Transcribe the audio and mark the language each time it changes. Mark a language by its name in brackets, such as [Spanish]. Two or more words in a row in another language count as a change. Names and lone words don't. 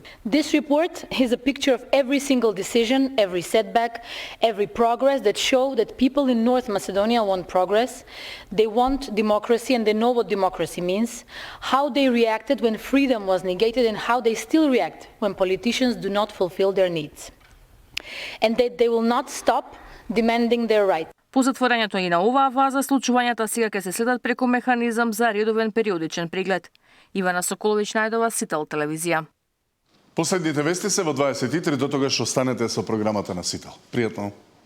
[English] This report is a picture of every single decision, every setback, every progress that show that people in North Macedonia want progress, they want democracy and they know what democracy means, how they reacted when freedom was negated and how they still react when politicians do not fulfill their needs. And that they will not stop demanding their rights. [Macedonian] По затворањето и на оваа фаза, случувањата сега ќе се следат преку механизам за редовен периодичен преглед. Ивана Соколович најдова, Сител телевизија. Последните вести се во 23, до тогаш останете со програмата на Сител. Пријатно!